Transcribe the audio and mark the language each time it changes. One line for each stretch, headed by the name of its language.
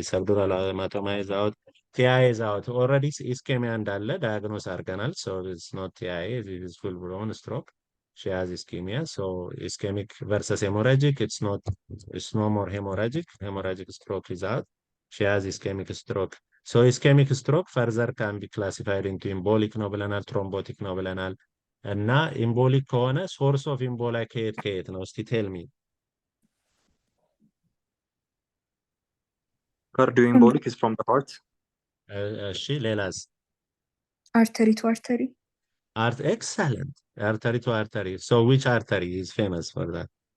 English: Subdural hematoma is out. TI is out. Already ischemia
Amharic: እንዳለ
English: diagnose
Amharic: አድርገናል.
English: So it's not TI, it is full blown stroke. She has ischemia. So ischemic versus hemorrhagic, it's no more hemorrhagic. Hemorrhagic stroke is out. She has ischemic stroke. So ischemic stroke further can be classified into embolic
Amharic: ነው ብለናል፣
English: thrombotic
Amharic: ነው ብለናል። እና ኢምቦሊክ ከሆነ ሶርስ ኦፍ ኢምቦላ ከየት ነው? እስቲ
English: ቴል ሚ። Cardioembolic is from the heart.
Amharic: እሺ ሌላስ?
English: Artery to artery. Excellent. Artery to artery. So which artery is famous for that?